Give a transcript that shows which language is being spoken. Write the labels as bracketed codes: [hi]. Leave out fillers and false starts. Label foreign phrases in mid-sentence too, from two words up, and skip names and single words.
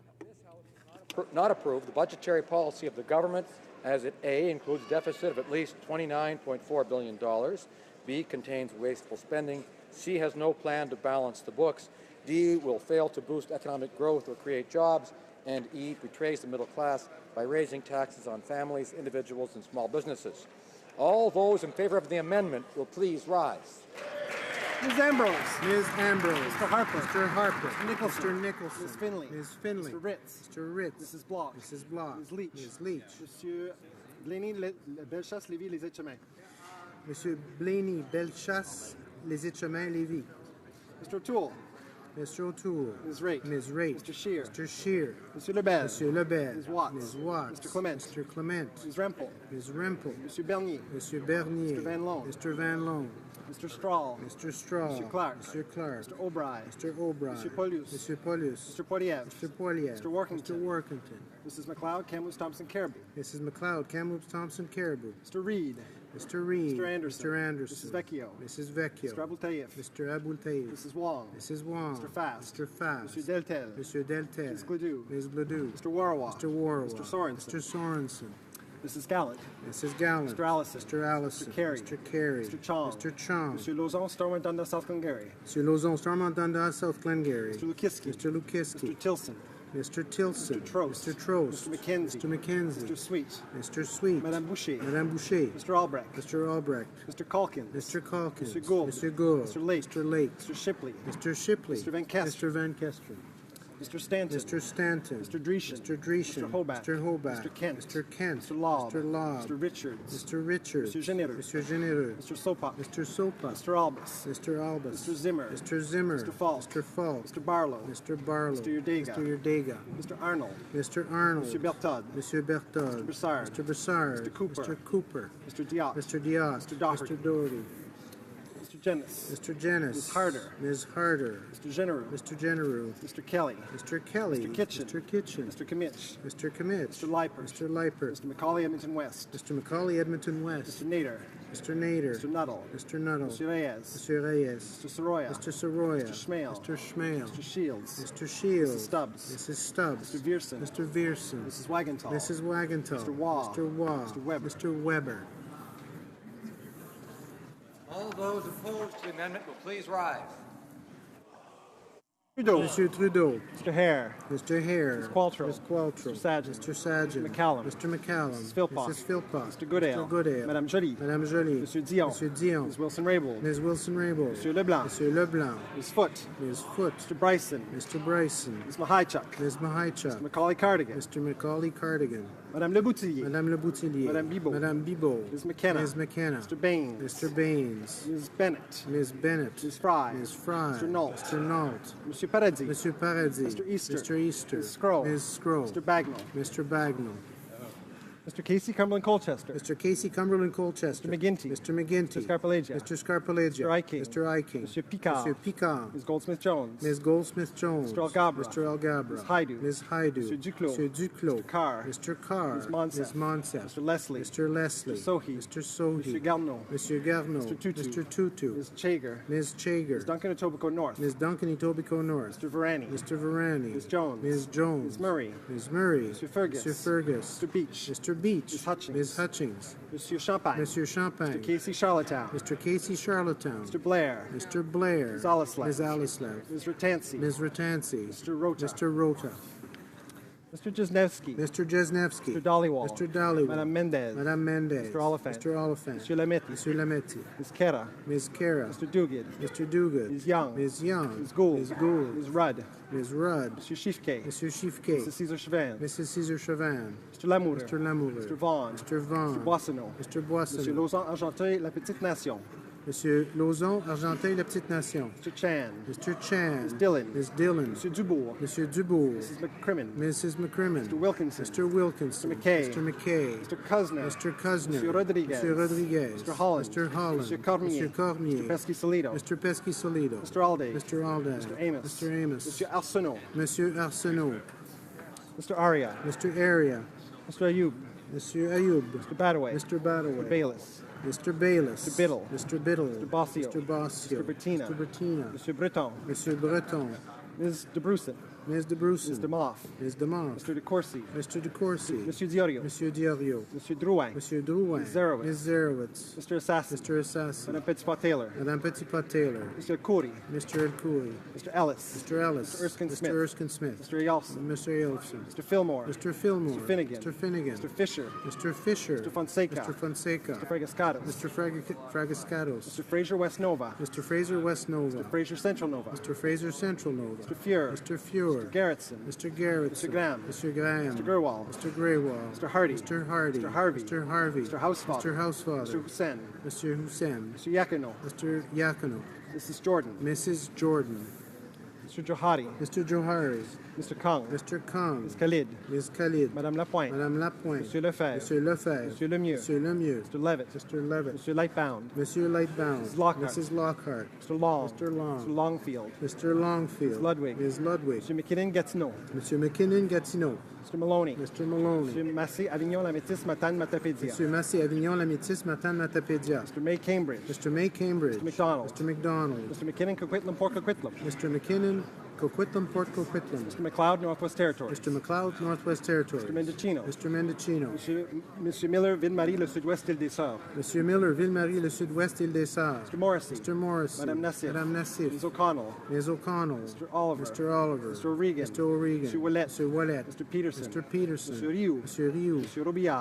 [en] Not approve the budgetary policy of the government as it A, includes deficit of at least $29.4 billion, B, contains wasteful spending, C, has no plan to balance the books, D, will fail to boost economic growth or create jobs, and E, betrays the middle class by raising taxes on families, individuals, and small businesses. All those in favor of the amendment will please rise. Ms. Ambrose. Ms. Ambrose. Mr. Harper. Mr. Harper. Mr. Nicholson. Mr. Nicholson. Ms. Finley. Ms. Finley. Mr. Ritz. Mr. Ritz. Mrs. Bloch. Mrs. Bloch. Ms. Leach. Ms. Leach. Monsieur Blaney, Bellechasse, Lévis, Les Etchemins. Monsieur Blaney, Bellechasse, Les Etchemins, Lévis. Mr. O'Toole. Mr. O'Toole. Ms. Raitt. Ms. Raitt. Mr. Scheer. Mr. Scheer. Monsieur Lebel. Monsieur Lebel. Ms. Watts. Ms. Watts. Mr. Clement. Mr. Clement. Ms. Rempel. Ms. Rempel. Monsieur Bernier. Monsieur Bernier. Mr. Van Loan. Mr. Van Loan. Mr. Strahl. Mr. Strahl. Mr. Clark. Mr. Clark. Mr. O'Brien. Mr. O'Brien. Monsieur Paulus. Mr. Paulus. Mr. Poilievre. Mr. Poilievre. Mr. Workington. Mr. Workington. Mrs. McLeod, Kamloops, Thompson, Caribou. Mrs. McLeod, Kamloops, Thompson, Caribou. Mr. Reid. Mr. Reid. Mr. Anderson. Mr. Anderson. Mrs. Vecchio. Mrs. Vecchio. Mr. Abultaïf. Mr. Abultaïf. Mrs. Wong. Mrs. Wong. Mr. Fast. Mr. Fast. Mr. Deltel. Mr. Deltel. Ms. Gledoux. Ms. Gledoux. Mr. Warwa. Mr. Warwa. Mr. Sorensen. Mr. Sorensen. Mrs. Gallant. Mrs. Gallant. Mr. Allison. Mr. Allison. Mr. Carey. Mr. Carey. Mr. Chong. Mr. Chong. Mr. Lauzon, Stormont, Dundas, South Glengarry. Mr. Lauzon, Stormont, Dundas, South Glengarry. Mr. Lukiski. Mr. Lukiski. Mr. Tilson. Mr. Tilson. Mr. Trost. Mr. Trost. Mr. McKenzie. Mr. McKenzie. Mr. Sweet. Mr. Sweet. Madame Boucher. Madame Boucher. Mr. Albrecht. Mr. Albrecht. Mr. Calkins. Mr. Calkins. Mr. Gould. Mr. Gould. Mr. Lake. Mr. Lake. Mr. Shipley. Mr. Shipley. Mr. Van Kester. Mr. Van Kester. Mr. Stanton. Mr. Stanton. Mr. Dreeshen. Mr. Dreeshen. Mr. Hobart. Mr. Hobart. Mr. Kent. Mr. Kent. Mr. Lobb. Mr. Lobb. Mr. Richards. Mr. Richards. Mr. Généreux. Mr. Généreux. Mr. Sopa. Mr. Sopa. Mr. Albus. Mr. Albus. Mr. Zimmer. Mr. Zimmer. Mr. Falk. Mr. Falk. Mr. Barlow. Mr. Barlow. Mr. Yurdega. Mr. Yurdega. Mr. Arnold. Mr. Arnold. Mr. Bertod. Mr. Bertod. Mr. Broussard. Mr. Broussard. Mr. Cooper. Mr. Cooper. Mr. Diop. Mr. Diop. Mr. Doherty. Mr. Doherty. Mr. Jennis. Mr. Jennis. Ms. Harder. Ms. Harder. Mr. Genereux. Mr. Genereux. Mr. Kelly. Mr. Kelly. Mr. Kitchen. Mr. Kitchen. Mr. Kimmich. Mr. Kimmich. Mr. Leipert. Mr. Leipert. Mr. Macaulay, Edmonton West. Mr. Macaulay, Edmonton West. Mr. Nader. Mr. Nader. Mr. Nuttall. Mr. Nuttall. Mr. Reyes. Mr. Reyes. Mr. Soroya. Mr. Soroya. Mr. Schmale. Mr. Schmale. Mr. Shields. Mr. Shields. Mrs. Stubbs. Mrs. Stubbs. Mr. Vierson. Mr. Vierson. Mrs. Wagenthal. Mrs. Wagenthal. Mr. Waugh. Mr. Waugh. Mr. Weber. Mr. Weber. All those opposed to the amendment will please rise. Trudeau. Mr. Trudeau. Mr. Hare. Mr. Hare. Ms. Qualtrough. Ms. Qualtrough. Mr. Sargent. Mr. Sargent. Mr. McCallum. Mr. McCallum. Mrs. Philpott. Mrs. Philpott. Mr. Goodale. Mr. Goodale. Madame Joly. Madame Joly. Monsieur Dion. Monsieur Dion. Ms. Wilson-Raybould. Ms. Wilson-Raybould. Monsieur Leblanc. Monsieur Leblanc. Ms. Foote. Ms. Foote. Mr. Bryson. Mr. Bryson. Ms. Mahaichuk. Ms. Mahaichuk. Mr. Macaulay Cardigan. Mr. Macaulay Cardigan. Madame Leboutillier. Madame Le Boutillier. Madame Bibeau. Madame Bibeau. Ms. McKenna. Ms. McKenna. Mr. Baines. Mr. Baines. Ms. Bennett. Ms. Bennett. Ms. Fry. Ms. Fry. Mr. Nault. Mr. Nault. Monsieur Paradis. Monsieur Paradis. Mr. Easter. Mr. Easter. Ms. Scroll. Ms. Scroll. Mr. Bagnall. Mr. Bagnall. Mr. Casey, Cumberland, Colchester. Mr. Casey, Cumberland, Colchester. Mr. McGinty. Mr. McGinty. Mr. Scarpalagia. Mr. Scarpalagia. Mr. Iking. Mr. Iking. Monsieur Picard. Monsieur Picard. Ms. Goldsmith-Jones. Ms. Goldsmith-Jones. Mr. Algabra. Mr. Algabra. Ms. Haidu. Ms. Haidu. Monsieur Duclos. Monsieur Duclos. Mr. Carr. Mr. Carr. Ms. Monsef. Ms. Monsef. Mr. Leslie. Mr. Leslie. Mr. Sohi. Mr. Sohi. Monsieur Garneau. Monsieur Garneau. Mr. Tutu. Mr. Tutu. Ms. Chager. Ms. Chager. Ms. Duncan Etobicoke North. Ms. Duncan Etobicoke North. Mr. Varani. Mr. Varani. Ms. Jones. Ms. Jones. Ms. Murray. Ms. Murray. Mr. Fergus. Mr. Fergus. Mr. Beach. Mr. Beach. Ms. Hutchings. Ms. Hutchings. Monsieur Champagne. Monsieur Champagne. Mr. Casey, Charlottetown. Mr. Casey, Charlottetown. Mr. Blair. Mr. Blair. Ms. Alislav. Ms. Alislav. Ms. Ratansi. Ms. Ratansi. Mr. Rota. Mr. Rota. Mr. Jesnevsky. Mr. Jesnevsky. Mr. Dollywall. Mr. Dollywall. Madame Mendez. Madame Mendez. Mr. Oliphant. Mr. Oliphant. Monsieur Lametti. Monsieur Lametti. Ms. Kera. Ms. Kara. Mr. Duguid. Mr. Duguid. Ms. Young. Ms. Young. Ms. Gould. Ms. Gould. Ms. Rudd. Ms. Rudd. Monsieur Schiffke. Monsieur Schiffke. Mrs. Caesar Chauvin. Mrs. Caesar Chauvin. Mr. Lamour. Mr. Lamour. Mr. Vaughn. Mr. Vaughn. Mr. Boissonneau. Mr. Boissonneau. Monsieur Lauzon Argenteuil, La Petite Nation. Monsieur Lauzon, Argenteuil, La Petite Nation. Mr. Chan. Mr. Chan. Ms. Dillon. Ms. Dillon. Monsieur Dubourg. Monsieur Dubourg. Mrs. McCrimmon. Mrs. McCrimmon. Mr. Wilkinson. Mr. Wilkinson. Mr. McKay. Mr. McKay. Mr. Kuzner. Mr. Kuzner. Monsieur Rodriguez. Monsieur Rodriguez. Mr. Holland. Mr. Holland. Monsieur Cormier. Mr. Cormier. Mr. Pesky-Solido. Mr. Pesky-Solido. Mr. Alday. Mr. Alday. Mr. Amos. Mr. Amos. Monsieur Arsenault. Monsieur Arsenault. Mr. Aria. Mr. Aria. Mr. Ayoub. Monsieur Ayoub. Mr. Badaway. Mr. Badaway. Mr. Bayless. Mr. Bayless. Mr. Biddle. Mr. Biddle. Mr. Bossio. Mr. Bossio. Mr. Bertina. Mr. Bertina. Mr. Breton. Monsieur Breton. Ms. De Brussen. Ms. De Brussen. Ms. De Moff. Ms. De Moff. Mr. De Courcy. Mr. De Courcy. Monsieur Diorio. Monsieur Diorio. Monsieur Drouin. Monsieur Drouin. Ms. Zerowitz. Ms. Zerowitz. Mr. Assassin. Mr. Assassin. Madame Petitpas-Taylor. Madame Petitpas-Taylor. Mr. Khoury. Mr. El Khoury. Mr. Ellis. Mr. Ellis. Mr. Erskine Mr. Smith. Erskine Smith. Mr. Yeltsin. Mr. Yeltsin. Mr. Fillmore. Mr. Fillmore. Mr. Finnegan. Mr. Finnegan. Mr. Fisher. Mr. Fisher. Mr. Fonseca. Mr. Fonseca. Mr. Fragascatos. Mr. Fragascatos. Mr. Fraser West Nova. Mr. Fraser West Nova. Mr. Fraser Central Nova. Mr. Fraser Central Nova. Mr. Fuhr. Mr. Fuhr. Mr. Garrettson. Mr. Garrett. Mr. Graham. Mr. Graham. Mr. Gerwal. Mr. Greywall. Mr. Hardy. Mr. Hardy. Mr. Harvey. Mr. Harvey. Mr. Housefather. Mr. Housefather. Mr. Hussein. Mr. Hussein. Mr. Yakino. Mr. Yakino. Mrs. Jordan. Mrs. Jordan. Mr. Johari. Mr. Johari. Mr. Kong. Mr. Kong. Ms. Khalid. Ms. Khalid. Madame Lapointe. Madame Lapointe. Monsieur Lefebvre. Monsieur Lefebvre. Monsieur Lemieux. Monsieur Lemieux. Mr. Levitt. Mr. Levitt. Monsieur Lightbound. Monsieur Lightbound. Mrs. Lockhart. Mrs. Lockhart. Mr. Long. Mr. Long. Mr. Longfield. Mr. Longfield. Ms. Ludwig. Ms. Ludwig. Mr. McKinnon-Gatineau. Mr. McKinnon-Gatineau. Mr. Maloney. Mr. Maloney. Mr. Massé, Avignon, La Métis, Matane, Matapédia. Mr. Massé, Avignon, La Métis, Matane, Matapédia. Mr. May Cambridge. Mr. May Cambridge. Mr. McDonald. Mr. McDonald. Mr. McKinnon, Coquitlam, Port Coquitlam. Mr. McKinnon, Coquitlam, Port Coquitlam. Mr. McLeod, Northwest Territories. Mr. McLeod, Northwest Territories. Mr. Mendocino. Mr. Mendocino. Monsieur Miller, Ville-Marie, le Sud-Ouest, Île des Sœurs. Monsieur Miller, Ville-Marie, le Sud-Ouest, Île des Sœurs. Mr. Morrissey. Mr. Morrissey. Madame Nassif. Madame Nassif. Ms. O'Connell. Ms. O'Connell. Mr. Oliver. Mr. Oliver. Mr. O'Regan. Mr. O'Regan. Mr. Ouellet. Mr. Ouellet. Mr. Peterson. Mr. Peterson. Mr. Rioux. Mr. Rioux. Mr. Robillard.